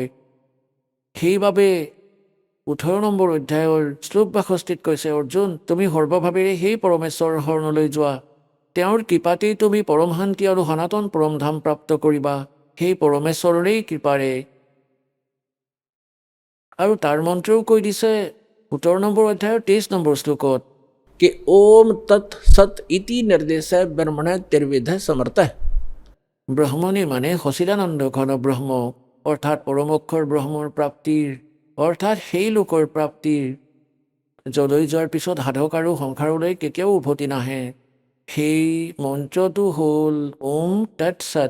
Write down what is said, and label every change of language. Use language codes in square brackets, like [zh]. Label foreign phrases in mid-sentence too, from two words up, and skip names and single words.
[as] সেইবাবে 18 নম্বৰ অধ্যায়ৰ শ্লোক 62 কৈছে, অৰ্জুন, তুমি সৰ্বভাৱেৰে সেই পৰমেশ্বৰৰ শৰণলৈ যোৱা। তেওঁৰ কৃপাতেই তুমি পৰম শান্তি আৰু সনাতন পৰম ধাম প্ৰাপ্ত কৰিবা, সেই পৰমেশ্বৰৰেই কৃপাৰে। আৰু তাৰ মন্ত্ৰও কৈ দিছে 17 নম্বৰ অধ্যায়ৰ 23 নম্বৰ শ্লোকত, [sa] कि ओम तत् सत इति निर्देश ब्रह्मण तिर्विध समर्थ। [as] ব্ৰহ্মণি মানে সচিদানন্দ ঘন ব্ৰহ্ম, অৰ্থাৎ পৰম অক্ষৰ ব্ৰহ্মৰ প্ৰাপ্তিৰ, অৰ্থাৎ সেই লোকৰ প্ৰাপ্তিৰ যলৈ যোৱাৰ পিছত সাধক আৰু সংসাৰলৈ কেতিয়াও উভতি নাহে। সেই মন্ত্ৰটো হ'ল [sa] ওম তৎ সৎ।